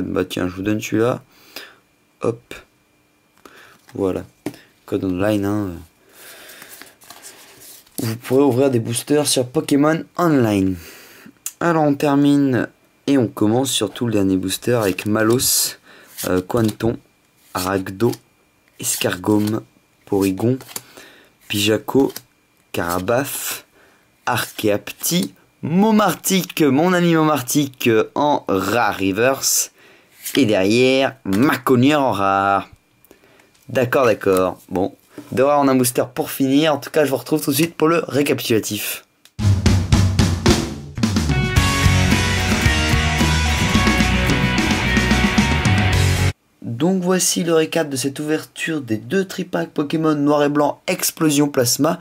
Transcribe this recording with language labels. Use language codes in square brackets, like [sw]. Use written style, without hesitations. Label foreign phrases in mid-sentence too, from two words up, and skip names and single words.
[fr] Bah tiens, je vous donne celui-là. Hop. Voilà. [en] Code online. Hein. [fr] Vous pourrez ouvrir des boosters sur Pokémon Online. Alors, on termine et on commence surtout le dernier booster avec Malos, Quanton, Aragdo, Escargome, Porygon, Pijaco, Carabaf, Archeapti, Momartic, mon ami Momartic en rare reverse. Et derrière, Maconière en rare. D'accord. Bon, de rare en un booster pour finir. En tout cas, je vous retrouve tout de suite pour le récapitulatif. Donc voici le récap de cette ouverture des 2 tripacks Pokémon Noir et Blanc Explosion Plasma.